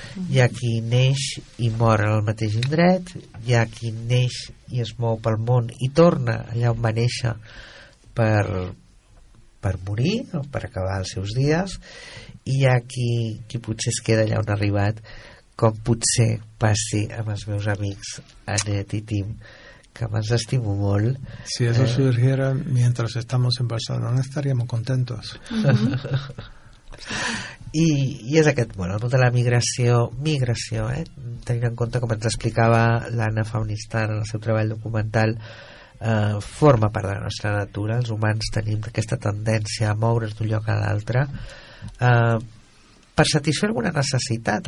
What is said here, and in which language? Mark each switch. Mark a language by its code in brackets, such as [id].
[ca] Hi ha qui neix i mor en el mateix indret, hi ha qui neix i es mou pel món i torna allà on va néixer per morir o per acabar els seus dies, i hi ha qui potser es queda allà on ha arribat, com potser passi amb els meus amics Anet i Tim, que me'ls estimo molt. [es] Si eso surgiera mientras estamos en Barcelona, no estaríamos contentos. [ca] I és aquest, bueno, el món de la migració, tenint en compte, com ens explicava l'Anna Faunistar en el seu treball documental, forma part de la nostra natura. Els humans tenim aquesta tendència a moure's d'un lloc a l'altre per satisfer alguna necessitat.